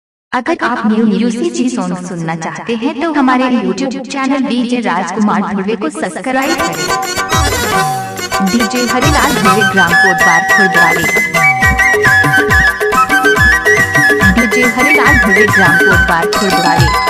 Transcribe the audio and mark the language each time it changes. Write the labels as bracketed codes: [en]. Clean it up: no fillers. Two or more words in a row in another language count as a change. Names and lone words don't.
[hi] अगर आप [en] new music song [hi] सुनना चाहते हैं तो हमारे YouTube चैनल डीजे राजकुमार धुर्वे को सब्सक्राइब करें। डीजे हरिलाल धुर्वे ग्राम कोटबार खुर्दवाली। डीजे हरिलाल धुर्वे ग्राम कोटबार खुर्दवाली।